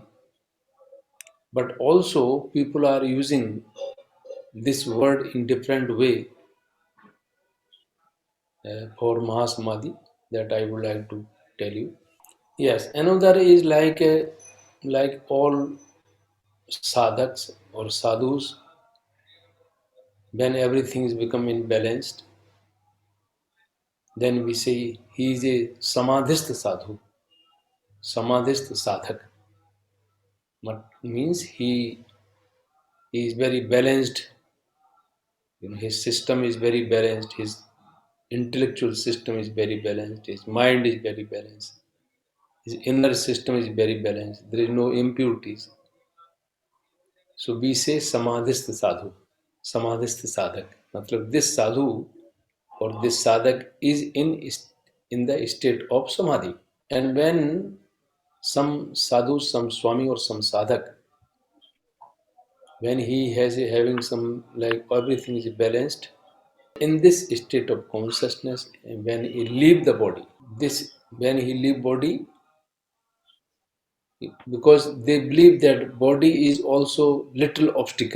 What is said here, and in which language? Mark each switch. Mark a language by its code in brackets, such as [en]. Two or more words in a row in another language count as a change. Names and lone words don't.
[en] But also people are using this word in different way for mahasamadhi, that I would like to tell you. Yes, another is like all sadhaks or sadhus, when everything is becoming balanced, then we say he is a samadhist sadhu, samadhist sadhak. But means he is very balanced. His system is very balanced. His intellectual system is very balanced. His mind is very balanced. His inner system is very balanced. There is no impurities. So we say samadhist sadhu, samadhist sadhak. Matlab this sadhu or this sadhak is in the state of samadhi. And when some sadhu, some swami or some sadhak, when he has having some like everything is balanced in this state of consciousness, when he leave the body, this when he leave body, because they believe that body is also little obstacle.